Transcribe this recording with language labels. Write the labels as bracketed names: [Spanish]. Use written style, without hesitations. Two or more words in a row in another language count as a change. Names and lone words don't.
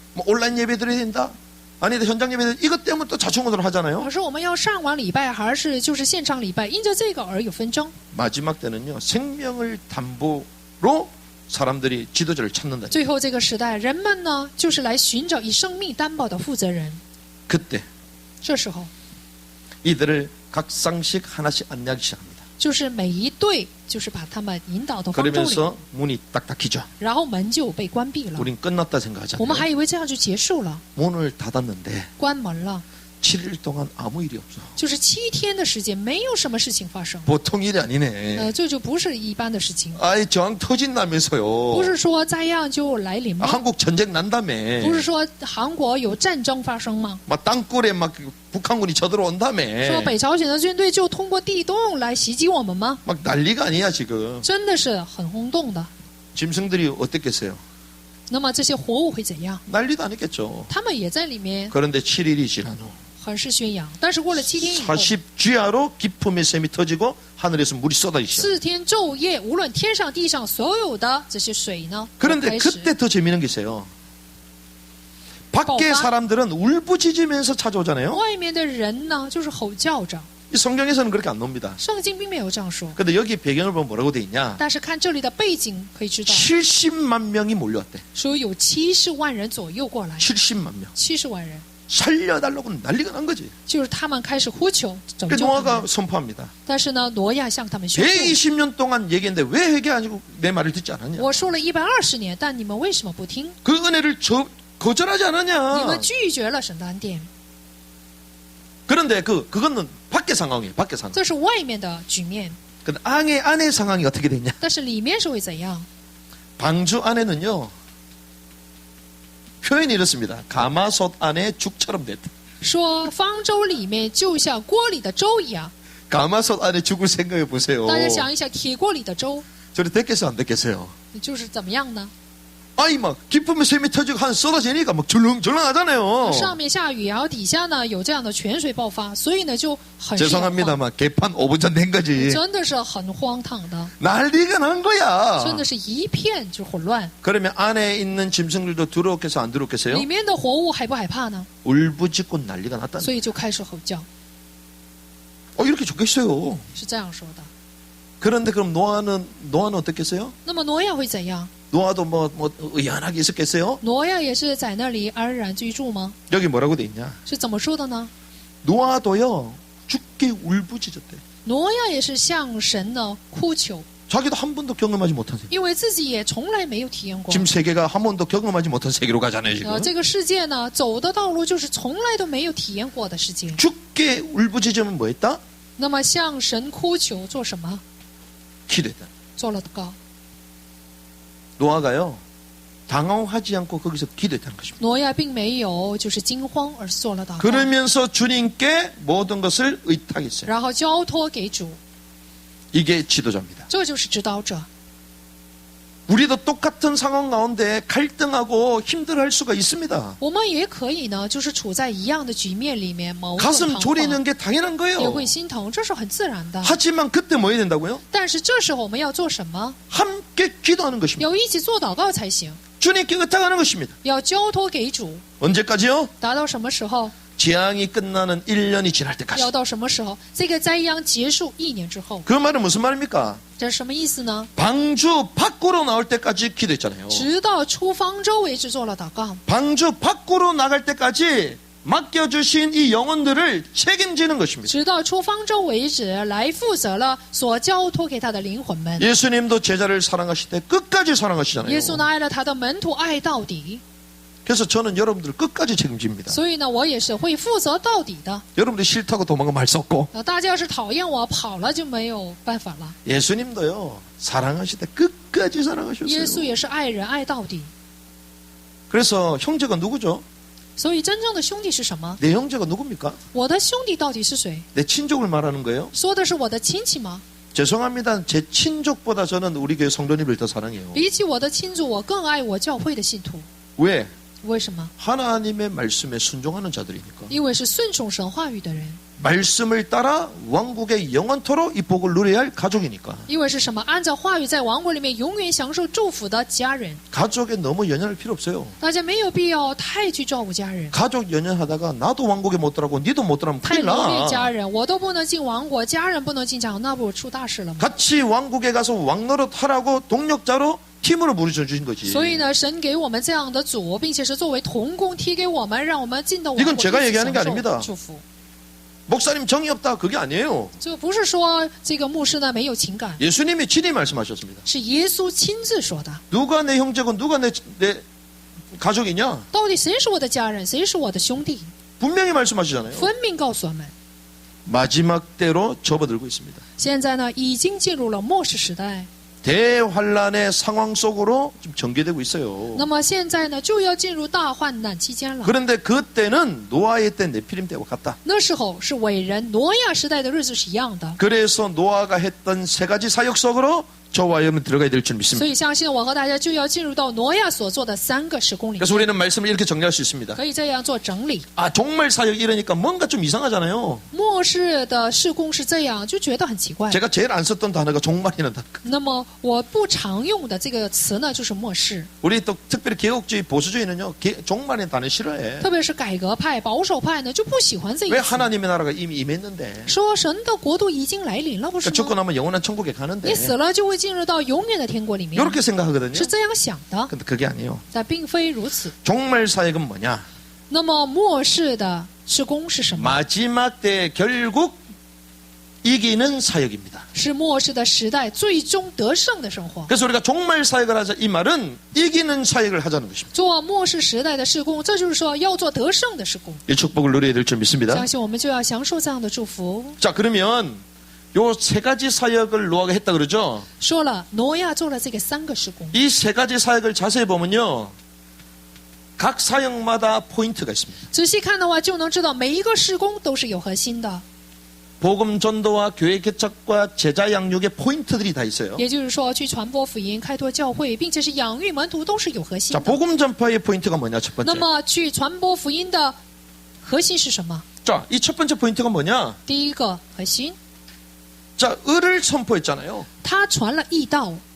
[Korean] 뭐 온라인 예배 드려야 된다. 아니다 현장 예배 드려야 이것 때문에 또 자충우돌 하잖아요. [Chinese] 可是我们要上网礼拜，还是就是现场礼拜，因着这个而有纷争。 [Korean] 마지막 때는요 생명을 담보로 사람들이 지도자를 찾는다. [Chinese] 最后这个时代，人们呢就是来寻找以生命担保的负责人。 [Korean] 그때 [Chinese] 这时候， [Korean] 이들을 각 쌍씩 하나씩 안내하기 시작합니다. [Chinese] 就是每一队，就是把他们引导到方舟里， [Korean] 그러면서 문이 딱 닫히죠. [Chinese] 然后门就被关闭了。 [Korean] 우린 끝났다 [Chinese] 我们 [Korean] 생각하잖아요. [Chinese] 还以为这样就结束了， [Korean] 문을 닫았는데 [Chinese] 关门了。 [Korean] 7일 동안 아무 일이 없어. [Chinese] 就是7天的时间没有什么事情发生， [Korean] 보통 일이 아니네. [Chinese] 这就不是一般的事情， [Korean] 아이 저항 터진다면서요. [Chinese] 不是说灾殃就来临吗？ [Korean] 한국 전쟁 난다며. [Chinese] 不是说韩国有战争发生吗？ [Korean] 막 땅굴에 막 북한군이 쳐들어온다며. [Chinese] 说北朝鲜的军队就通过地洞来袭击我们吗？ [Korean] 막 난리가 아니야 지금. [Chinese] 真的是很轰动的。 [Korean] 짐승들이 어땠겠어요? [Chinese] 那么这些活物会怎样？ [Korean] 난리도 아니겠죠. [Chinese] 他们也在里面 [Korean] 그런데 7일이 지난 후 [Chinese] 很是宣扬，但是过了7天以后， [Korean] 40주야로 기품의 샘이 터지고 하늘에서 물이 쏟아지기 시작. [Chinese] 4 天昼夜，无论天上地上所有的这些水呢，都 [Korean] 그런데 [Chinese] 开始 [Korean] 그때 더 재미있는 게 있어요. 밖에 사람들은 울부짖으면서 찾아오잖아요. [Chinese] 外面的人呢就是吼叫着， [Korean] 이 성경에서는 그렇게 안 놉니다. [Chinese] 圣经并没有这样说。 [Korean] 근데 여기 배경을 보면 뭐라고 돼 있냐? [Chinese] 但是看这里的背景可以知道， [Korean] 70만 명이 몰려왔대. [Chinese] 说有70万人左右过来， [Korean] 70만 명. [Chinese] 70 万人， [Korean] 살려달라고 난리가 난 거지. [Chinese] 就是他们开始呼求拯 [Korean] 그 [Chinese] 救他 [Korean] 노아가 [Chinese] 们。 [Korean] 선포합니다. [Chinese] 但是呢，挪亚向他们宣布： [Korean] 120년 동안 얘기했는데 왜 회개 아니고 내 말을 듣지 않았냐? [Chinese] 我说了120年，但你们为什么不听？ [Korean] 그 은혜를 거절하지 [Chinese] 你 [Korean] 않았냐? [Chinese] 们拒绝了神的恩典， [Korean] 그런데 그거는 밖의 상황이에요. 밖의 상황. [Chinese] 这是外面的局面。 [Korean] 근데 안의 상황이 어떻게 됐냐? [Chinese] 但是里面是会怎样？ [Korean] 방주 안에는요. 표현이 이렇습니다. 가마솥 안에 죽처럼 됐다. [Chinese] 说方舟里面就像锅里的粥一样。 [Korean] 가마솥 안에 죽을 생각해 보세요. [Chinese] 大家想一想，铁锅里的粥， [Korean] 저리 됐겠어요? 안 됐겠어요? [Chinese] 就是怎么样呢？ [Korean] 아이 막 기쁨의 샘이 터지고 한 쏟아지니까 막 줄렁줄렁하잖아요. [Chinese] 上面下雨，然后底下呢有这样的泉水爆发，所以呢就很是慌， [Korean] 죄송합니다만 개판 5분 전 된 거지. [Chinese] 真的是很荒唐的， [Korean] 난리가 난 거야. [Chinese] 真的是一片就混乱。 [Korean] 그러면 안에 있는 짐승들도 두렵겠어 안 두렵겠어요? [Chinese] 里面的活物害不害怕呢？ [Korean] 울부짖고 난리가 났다. [Chinese] 所以就开始吼叫， [Korean] 이렇게 좋겠어요. [Chinese] 是这样说的。 [Korean] 그런데 그럼 노아는 어떻겠어요? [Chinese] 那么挪亚会怎样？ [Korean] 노아도 뭐 의연하게 있었겠어요? [Chinese] 挪亚也是在那里安然居住吗？ [Korean] 여기 뭐라고 돼 있냐? [Chinese] 是怎么说的呢？ [Korean] 노아도요 죽게 울부짖었대. [Chinese] 挪亚也是向神呢哭求， [Korean] 자기도 한 번도 경험하지 못한 세계. [Chinese] 因为自己也从来没有体验过。 [Korean] 지금 세계가 한 번도 경험하지 못한 세계로 가잖아요 지금. [Chinese] 这个世界呢，走的道路就是从来都没有体验过的世界。 [Korean] 죽게 울부짖으면 뭐했다? [Chinese] 那么向神哭求做什么？ [Korean] 기도했다. [Chinese] 做了祷告。 [Korean] 노아가요 당황하지 않고 거기서 기도했다는 것입니다. [Chinese] 挪亚并没有就是惊慌，而是做了祷告， [Korean] 그러면서 주님께 모든 것을 의탁했어요. [Chinese] 然后交托给主， [Korean] 이게 지도자입니다. [Chinese] 这就是指导者。 [Korean] 우리도 똑같은 상황 가운데 갈등하고 힘들어할 수가 있습니다. [Chinese] 我们也可以呢，就是处在一样的局面里面，矛盾 [Korean] 가슴 [Chinese] 彷 [Korean] 졸이는 [Chinese] 徨， [Korean] 게 당연한 [Chinese] 也 [Korean] 거예요. [Chinese] 会心疼，这是很自然的。 [Korean] 하지만 그때 뭐 해야 된다고요? [Chinese] 但是这时候我们要做什么？ [Korean] 함께 기도하는 것입니다. [Chinese] 要一起做祷告才行， [Korean] 주님께 의탁하는 것입니다. [Chinese] 要交托给主。 [Korean] 언제까지요? [Chinese] 达到什么时候？ [Korean] 재앙이 끝나는 1년이 지날 때까지. [Chinese] 要到什么时候？这个灾殃结束1年之后， [Korean] 그 말은 무슨 말입니까? [Chinese] 这是什么意思呢？ [Korean] 방주 밖으로 나올 때까지 기도했잖아요. [Chinese] 直到出方舟为止做了祷告， [Korean] 방주 밖으로 나갈 때까지 맡겨주신 이 영혼들을 책임지는 것입니다. [Chinese] 直到出方舟为止来负责了所交托给他的灵魂们。 [Korean] 예수님도 제자를 사랑하실 때 끝까지 사랑하시잖아요. [Chinese] 耶稣呢爱了他的门徒，爱到底。 [Korean] 그래서 저는 여러분들 끝까지 책임집니다. [Chinese] 所以呢，我也是会负责到底的。 [Korean] 여러분들 싫다고 도망가면 할 수 없고 [Chinese] 大家要是讨厌我跑了就没有办法了。 [Korean] 예수님도요 사랑하실 때 끝까지 [Chinese] 耶稣 [Korean] 사랑하셨어요. [Chinese] 也是爱人爱到底。 [Korean] 그래서 형제가 누구죠? [Chinese] 所以真正的兄弟是什么？ [Korean] 내 형제가 누굽니까? [Chinese] 我的兄弟到底是谁？ [Korean] 내 친족을 말하는 거예요? [Chinese] 说的是我的亲戚吗？ [Korean] 죄송합니다. 제 친족보다 저는 우리 교회 성도님을 더 사랑해요. [Chinese] 比起我的亲族，我更爱我教会的信徒。 [Korean] 왜? [Chinese] 为什么？ [Korean] 하나님의 말씀에 순종하는 자들이니까. [Chinese] 因为是顺从神话语的人。 [Korean] 말씀을 따라 왕국의 영원토록 이 복을 누려야 할 가족이니까. [Chinese] 因为是什么？按照话语在王国里面永远享受祝福的家人。 [Korean] 가족에 너무 연연할 필요 없어요. [Chinese] 大家没有必要太去照顾家人， [Korean] 가족 연연하다가 나도 왕국에 못 들어가고 니도 못 들어가면 [Chinese] 太 [Korean] 큰일 [Chinese] 留恋家 [Korean] 나. [Chinese] 人，我都不能进王国，家人不能进家，那不出大事了吗？ [Korean] 같이 왕국에 가서 왕노릇 하라고 동력자로 팀으로 부르쳐 주신 거지. [Chinese] 所以呢，神给我们这样的主，并且是作为同工踢给我们，让我们进到王国 [Korean] 이건 [Chinese] 一 [Korean] 제가 [Chinese] 起 [Korean] 얘기하는 게 [Chinese] 享 [Korean] 아닙니다. [Chinese] 受祝福。 [Korean] 목사님 정이 없다 그게 아니에요. [Chinese] 这不是说这个牧师呢没有情感， [Korean] 예수님이 친히 말씀하셨습니다. [Chinese] 是耶稣亲自说的。 [Korean] 누가 내 형제고 누가 내 가족이냐? [Chinese] 到底谁是我的家人，谁是我的兄弟？ [Korean] 분명히 말씀하시잖아요. [Chinese] 分明告诉我们， [Korean] 마지막 때로 접어들고 있습니다. [Chinese] 现在呢已经进入了末世时代。 [Korean] 대환란의 상황 속으로 좀 전개되고 있어요. [Chinese] 那么现在呢就要进入大患难期间了。 [Korean] 그런데 그때는 노아의 때 네피림 때와 같다. [Chinese] 那时候是伟人挪亚时代的日子是一样的。 [Korean] 그래서 노아가 했던 세 가지 사역 속으로 저와 여러분 들어가야 될 줄 [Chinese] 所 [Korean] 믿습니다. [Chinese] 以相信我和大家就要进入到挪亚所做的3个时空里 [Korean] 그래서 [Chinese] 面， [Korean] 우리는 말씀을 이렇게 정리할 수 있습니다. [Chinese] 可以这样做整理。 [Korean] 아, 종말 사역 이러니까 뭔가 좀 이상하잖아요. [Chinese] 末世的事工是这样，就觉得很奇怪。 [Korean] 제가 제일 안 썼던 단어가 종말이라는 단어. [Chinese] 那么我不常用的这个词呢，就是末世。 [Korean] 우리 또 특별히 개혁주의 보수주의는요, 종말의 단어 싫어해. [Chinese] 特别是改革派、保守派呢，就不喜欢这一 [Korean] 왜 [Chinese] 词， [Korean] 하나님의 나라가 이미 임했는데. [Chinese] 说神的国度已经来临了，不是 [Korean] 그러니까 죽고 [Chinese] 吗？ [Korean] 나면 영원한 천국에 가는데. [Chinese] 你死了就会进入到永远的天国里面， [Korean] 이렇게 생각하거든요. [Chinese] 是这样想的， [Korean] 근데 그게 아니에요. [Chinese] 但并非如此。 [Korean] 종말 사역은 뭐냐? [Chinese] 那么末世的事工是什么？ [Korean] 마지막 때 결국 이기는 사역입니다. [Chinese] 是末世的时代最终得胜的生活。 [Korean] 그래서 우리가 종말 사역을 하자 이 말은 이기는 사역을 하자는 것입니다. [Chinese] 做末世时代的事工，这就是说要做得胜的事工。 [Korean] 이 축복을 누려야 될 줄 믿습니다. [Chinese] 相信我们就要享受这样的祝福。 [Korean] 자, 그러면 요 세 가지 사역을 노아가 했다 그러죠? [Chinese] 说了，挪亚做了这个3个事工， [Korean] 이 세 가지 사역을 자세히 보면요. 각 사역마다 포인트가 있습니다. [Chinese] 仔细看的话，就能知道每一个事工都是有核心的。 [Korean] 복음 전도와 교회 개척과 제자 양육의 포인트들이 다 있어요. [Chinese] 也就是说，去传播福音、开拓教会，并且是养育门徒，都是有核心 [Korean] 자, [Chinese] 的。 [Korean] 복음 전파의 포인트가 뭐냐? 첫 [Chinese] 那 [Korean] 번째. [Chinese] 么，去传播福音的核心是什么？ [Korean] 자, 이 첫 번째 포인트가 뭐냐? [Chinese] 第一个核心， [Korean] 자, 을을 선포했잖아요. [Chinese] 他传了义道，